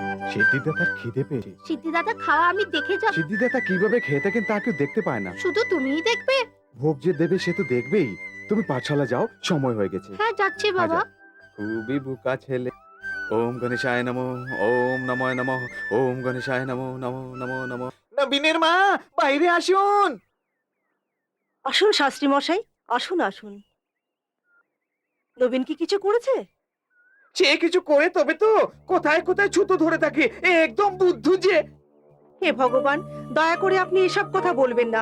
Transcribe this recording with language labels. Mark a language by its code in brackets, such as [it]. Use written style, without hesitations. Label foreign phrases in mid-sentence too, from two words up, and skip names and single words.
[bn] সিদ্ধিদাতার খিদে পেয়েছে। সিদ্ধিদাতা খাওয়া আমি দেখে যাব। সিদ্ধিদাতা কিভাবে খেয়ে থাকেন তা কেউ দেখতে পায় না। শুধু তুমিই দেখবে? ভোগ যে দেবে সে তো দেখবেই। তুমি পাঠশালা যাও, সময় হয়ে গেছে। হ্যাঁ যাচ্ছি বাবা। আচ্ছা। খুবই বোকা ছেলে। [sa] ওম গণেশায় নমঃ, ওম নমঃ নমঃ, ওম গণেশায় নমঃ নমঃ নমঃ নমঃ। [bn] নবীনের মা, বাইরে আসুন। আসুন শাস্ত্রী মশাই, আসুন আসুন। নবীন কি কিছু করেছে? সে কিছু করে তবে তো কোথায় কোথায় ছুতো ধরে থাকে, একদম বুদ্ধু যে। হে ভগবান, দয়া করে আপনি এসব কথা বলবেন না।